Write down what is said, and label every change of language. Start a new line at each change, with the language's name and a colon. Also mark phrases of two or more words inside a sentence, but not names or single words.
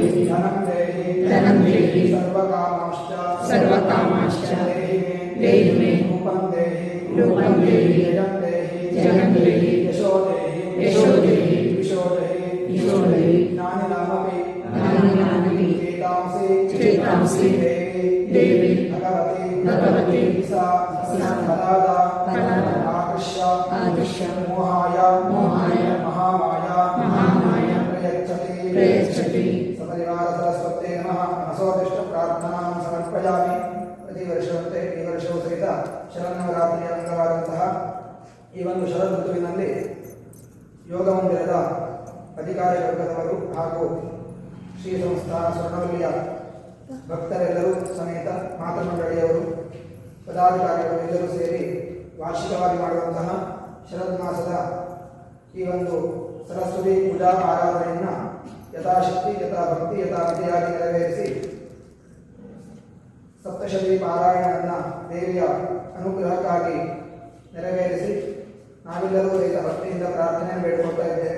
Sanskrit: ದೇಹಿ ಸರ್ವಕಾಮಾಶ್ಚ ದೇಹಿ ಮೇ ರೂಪಂ ದೇಹಿ ಜಗಂ ದೇಹಿ ಯಶೋ ದೇಹಿ ವಿಶೋ ದೇಹಿ ಜ್ಞಾನಿನಾಮಪಿ चेतांसि देवी भगवती सा फलादा आदृश्य मोहाय महामाया प्रयच्छति सपरिवार सरस्वते नमः मनसोदिष्ट प्रार्थनां समर्पयामि
Kannada: ಪ್ರತಿವರ್ಷವಂತೆ ಈ ವರ್ಷವೂ ಸಹಿತ ಶರನ್ನವರಾತ್ರಿಯ ಅಂಗವಾದಂತಹ ಈ ಒಂದು ಶರದ್ ಋತುವಿನಲ್ಲಿ ಯೋಗ ಮಂದಿರದ ಅಧಿಕಾರಿ ವರ್ಗದವರು ಹಾಗೂ ಶ್ರೀ ಸಂಸ್ಥಾನ ಸ್ವರ್ಣವಲ್ಲಿಯ ಭಕ್ತರೆಲ್ಲರೂ ಸಮೇತ ಮಾತೃಮಂಡಳಿಯವರು ಪದಾಧಿಕಾರಿಗಳು ಎಲ್ಲರೂ ಸೇರಿ ವಾರ್ಷಿಕವಾಗಿ ಮಾಡುವಂತಹ ಶರದ್ ಮಾಸದ ಈ ಒಂದು ಸರಸ್ವತಿ ಪೂಜಾ ಆರಾಧನೆಯನ್ನು ಯಥಾಶಕ್ತಿ ಯಥಾಭಕ್ತಿ ಯಥಾವಿಧಿಯಾಗಿ ನೆರವೇರಿಸಿ ಸಪ್ತಶತಿ ಪಾರಾಯಣವನ್ನು ದೇವಿಯ ಅನುಗ್ರಹಕ್ಕಾಗಿ ನೆರವೇರಿಸಿ ನಾವೆಲ್ಲರೂ ಸಹಿತ ಭಕ್ತಿಯಿಂದ ಪ್ರಾರ್ಥನೆಯನ್ನು ಬೇಡಿಕೊಳ್ತಾ ಇದ್ದೇವೆ.